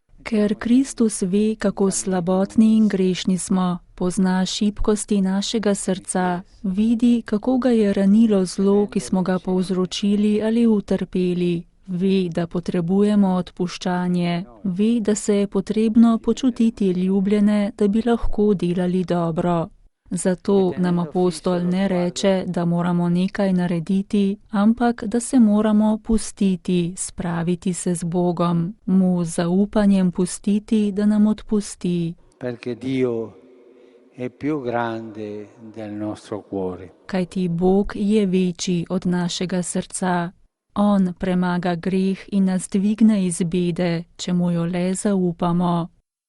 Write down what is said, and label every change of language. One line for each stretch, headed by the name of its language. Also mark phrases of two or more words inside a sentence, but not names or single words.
Slovenian: Ker Kristus ve, kako slabotni in grešni smo, pozna šibkosti našega srca, vidi, kako ga je ranilo zlo, ki smo ga povzročili ali utrpeli, ve, da potrebujemo odpuščanje, ve, da se je potrebno počutiti ljubljene, da bi lahko delali dobro. Zato nam apostol ne reče, da moramo nekaj narediti, ampak da se moramo pustiti, spraviti se z Bogom, mu z zaupanjem pustiti, da nam odpusti.
Italian: Perché Dio è più grande del nostro cuore.
Slovenian: Kajti Bog je večji od našega srca. On premaga greh in nas dvigne iz bede, če mu jo le zaupamo.